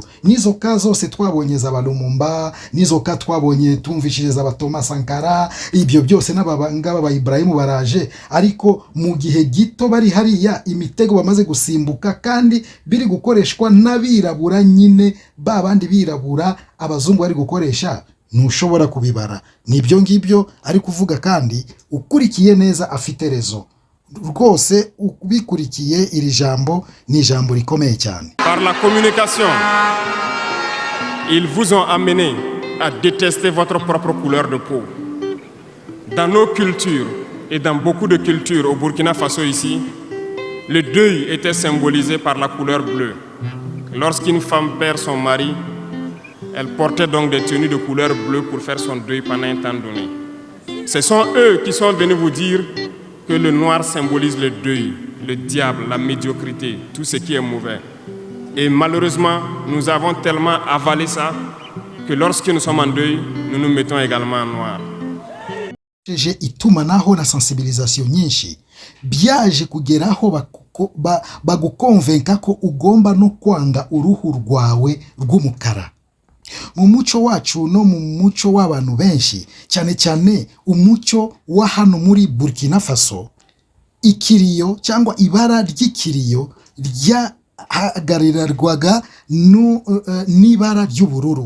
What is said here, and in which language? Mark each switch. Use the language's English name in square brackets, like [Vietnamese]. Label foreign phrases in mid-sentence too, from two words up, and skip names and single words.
[Kinyarwanda] Nizo ka zose twabonye za Lumumba, nizo ka twabonye tumvishiriza aba Thomas Sankara, ibyo byose n'abangaba ba Ibrahim baraje, ariko mu gihe gito bari hariya imitego bamaze gusimbuka, kandi biri gukoreshwa n'abirabura nyine, babandi birabura abazungu bari gukoresha, ntushobora kubibara. Nibyo ngibyo ari kuvuga, kandi ukurikiye neza afite rezo rwose. Ubikurikiye iri jambo ni jambo rikomeye cyane. [French] Par la communication, ils vous ont amené à détester votre propre couleur de peau. Dans nos cultures et dans beaucoup de cultures au Burkina Faso ici, le deuil était symbolisé par la couleur bleue. Lorsqu'une femme perd son mari, elle portait donc des tenues de couleur bleue pour faire son deuil pendant un temps donné. Ce sont eux qui sont venus vous dire que le noir symbolise le deuil, le diable, la médiocrité, tout ce qui est mauvais. Et malheureusement, nous avons tellement avalé ça que lorsque nous sommes en deuil, nous nous mettons également en noir. [Kinyarwanda] Itumanaho na sensibilisation nyinshi byaje kugeraho bagukonvenka ko ugomba no kwanga uruhu rwawe rw'umukara. Mu muco wacu no mu muco w'abantu benshi, cyane cyane umuco wa hano muri Burkina Faso, ikiriyo cyangwa ibara ry'ikiriyo ryahagararirwaga n'ibara ry'ubururu.